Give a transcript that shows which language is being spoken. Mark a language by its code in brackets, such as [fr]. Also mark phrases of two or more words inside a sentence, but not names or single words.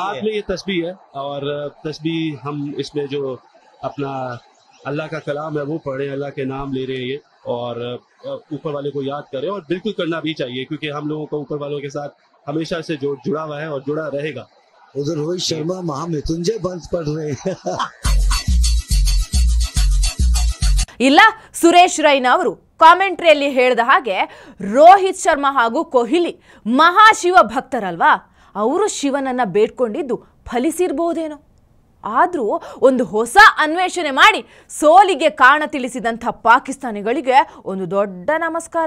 [hi] हाथ में ये तस्बीह है और तस्बीह हम इसमें जो अपना अल्लाह का कलाम है वो पढ़े, अल्लाह के नाम ले रहे हैं ये, और ऊपर वाले को याद करें, और बिल्कुल करना भी चाहिए क्योंकि हम लोगों को ऊपर वालों के साथ हमेशा से जो जुड़ा हुआ है और जुड़ा रहेगा। उधर रोहित शर्मा महामृत्युंजय बंद पढ़ रहे हैं। [kn] ಇಲ್ಲ, ಸುರೇಶ್ ರೈನಾ ಅವರು ಕಾಮೆಂಟ್ರಿಯಲ್ಲಿ ಹೇಳಿದ ಹಾಗೆ ರೋಹಿತ್ ಶರ್ಮಾ ಹಾಗೂ ಕೊಹ್ಲಿ ಮಹಾಶಿವ ಭಕ್ತರಲ್ವಾ, ಅವರು ಶಿವನನ್ನ ಬೇಡ್ಕೊಂಡಿದ್ದು ಫಲಿಸಿರ್ಬೋದೇನೋ. ಆದರೂ ಒಂದು ಹೊಸ ಅನ್ವೇಷಣೆ ಮಾಡಿ ಸೋಲಿಗೆ ಕಾರಣ ತಿಳಿಸಿದಂಥ ಪಾಕಿಸ್ತಾನಿಗಳಿಗೆ ಒಂದು ದೊಡ್ಡ ನಮಸ್ಕಾರ.